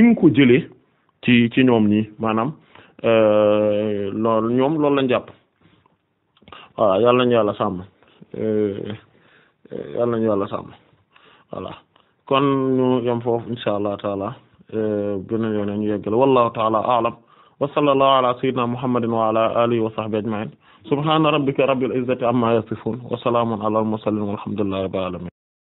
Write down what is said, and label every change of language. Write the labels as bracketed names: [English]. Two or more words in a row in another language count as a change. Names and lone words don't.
[Wolof] ngi ko jëlee ci ñoom ñii maanaam loolu ñoom loolu lañ jàpp voilà yàlla nañu yàlla sàmm yàlla nañu yàlla sàmm voilà kon ñu yam foofu [Arabic] إن شاء الله تعالى [Wolof] beneen yoon ñu yeggale [Arabic] والله تعالى أعلم وصلى الله على سيدنا محمد وعلى آله وصحبه أجمعين سبحان ربك رب العزة عما يصفون وسلام على المرسلين والحمد لله رب العالمين